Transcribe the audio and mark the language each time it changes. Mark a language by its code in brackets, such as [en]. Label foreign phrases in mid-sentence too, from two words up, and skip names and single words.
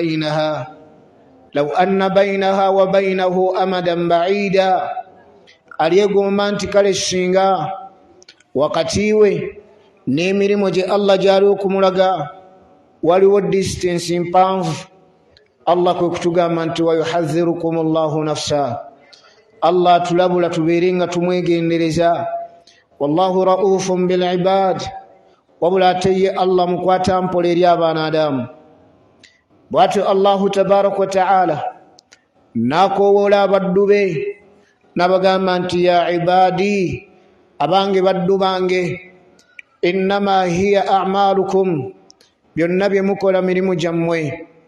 [ar] وبينه أمدا بعيدا, [lg] alyegomba nti kale singa wakati we n'emirimu gye Allah gyali okumulaga waliwo distance mpanvu Allah kwe kutugamba nti [ar] ويحذركم الله نفسه, [lg] Allah tulabula tubeere nga tumwegendereza. [ar] والله رؤوف بالعباد, [lg] wabula ate ye Allah mukwata mpola eri abaanadamu. Bw'atyo [ar] الله تبارك وتعالى [lg] n'akoowoola abaddu be n'abagamba nti [ar] يا عبادي, [lg] abange baddu bange, [ar] إنما هي أعمالكم, [lg] byonna bye mukola mirimu gyammwe,